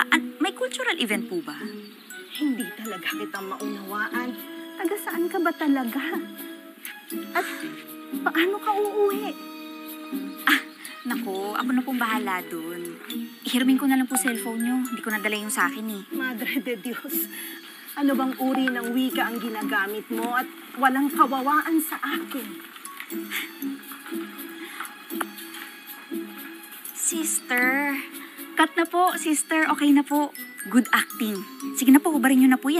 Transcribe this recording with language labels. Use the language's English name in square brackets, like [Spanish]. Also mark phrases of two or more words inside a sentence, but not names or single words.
[Filipino] May cultural event po ba? Hindi talaga kita maunawaan. Taga saan ka ba talaga? At paano ka uuwi? Naku, ako na pong bahala dun. Ihiramin ko na lang po cellphone niyo. Hindi ko nadala yung sa akin eh. [Spanish] Madre de Dios, [Filipino] ano bang uri ng wika ang ginagamit mo at walang kawawaan sa akin? Sister, cut na po, sister. Okay na po. [English] Good acting. [Filipino] Sige na po, hubarin niyo na po yan.